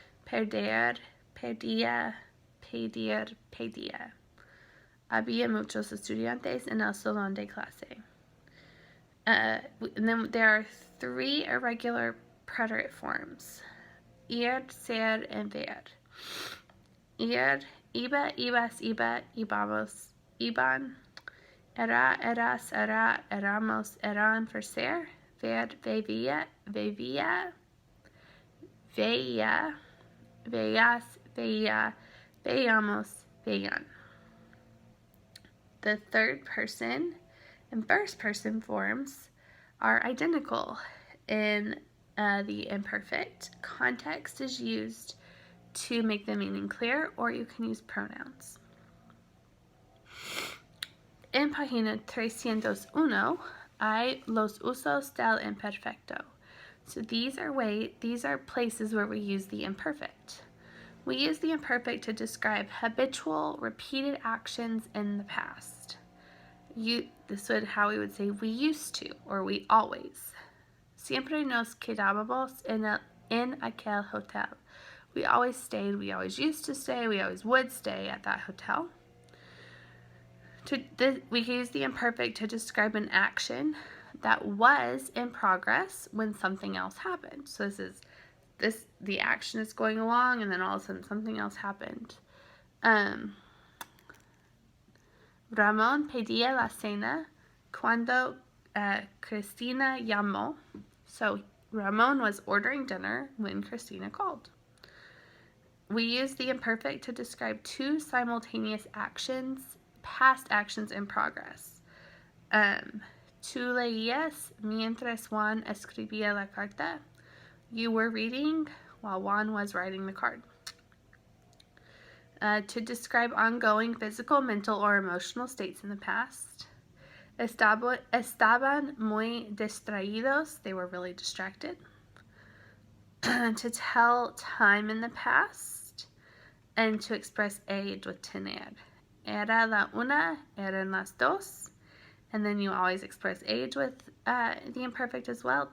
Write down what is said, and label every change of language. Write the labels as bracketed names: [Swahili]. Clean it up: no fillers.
[Spanish] Perder, perdía, pedir, pedía. Había muchos estudiantes en el salón de clase. [English] And then there are three irregular preterite forms: ir, ser, and ver. [Spanish] Ir, iba, ibas, iba, íbamos, iban. Era, eras, era, éramos, eran for ser. ver, veía, veías, veía, veíamos, veían. [English] The third person and first person forms are identical in the imperfect. Context is used to make the meaning clear, or you can use pronouns. [Spanish] En página 301 hay los usos del imperfecto. [English] So these are places where we use the imperfect. We use the imperfect to describe habitual, repeated actions in the past. This would how we would say we used to, or we always. [Spanish] Siempre nos quedábamos en aquel hotel. [English] We always stayed, we always used to stay, we always would stay at that hotel. We can use the imperfect to describe an action that was in progress when something else happened. So the action is going along, and then all of a sudden something else happened. [Spanish] Ramón pedía la cena cuando Cristina llamó. [English] So Ramón was ordering dinner when Cristina called. We use the imperfect to describe two simultaneous actions, past actions in progress. [Spanish] Tú leías mientras Juan escribía la carta. [English] You were reading while Juan was writing the card. To describe ongoing physical, mental, or emotional states in the past. [Spanish] Estaban muy distraídos. [English] They were really distracted. To tell time in the past. And to express age with tener. [Spanish] Era la una, eran las dos. [English] And then you always express age with the imperfect as well.